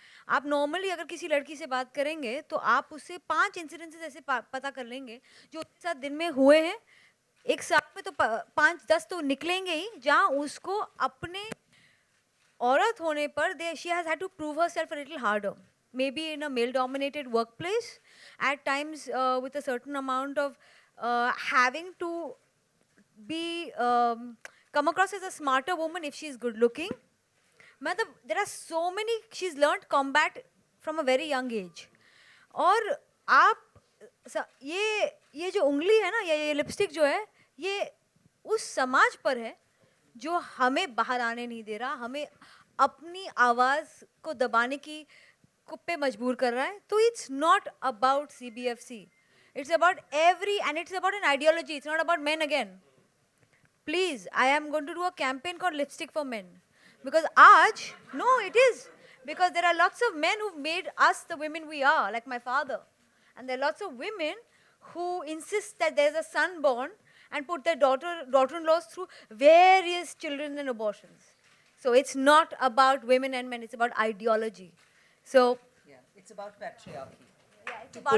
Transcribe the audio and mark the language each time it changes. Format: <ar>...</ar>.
<hi>आप नॉर्मली अगर किसी लड़की से बात करेंगे तो आप उससे 5 इंसिडेंसेस ऐसे पता कर लेंगे जो उसके साथ दिन में हुए हैं एक साल में तो 5-10 तो निकलेंगे ही जहाँ उसको अपने औरत होने पर</hi> <en>she has had to prove herself a little harder. Maybe in a male-dominated workplace, at times with a certain amount of having to be come across as a smarter woman if she is good-looking. There are so many. She's learned combat from a very young age.</en> <hi>और आप ये जो उंगली है ना ये lipstick जो है ये उस समाज पर है जो हमें बाहर आने नहीं दे रहा हमें अपनी आवाज़ को दबाने की पे मजबूर कर रहा है तो</hi> <en>It's not about CBFC it's about every and it's about an ideology it's not about men again please I am going to do a campaign called lipstick for men because आज know it is because there are lots of men who've made us the women we are, like my father. And there are lots of women who insist that there's a son born and put their daughter-in-laws through various children and abortions. So it's not about women and men, it's about ideology. So Yeah, it's about patriarchy. yeah, it's To about</en>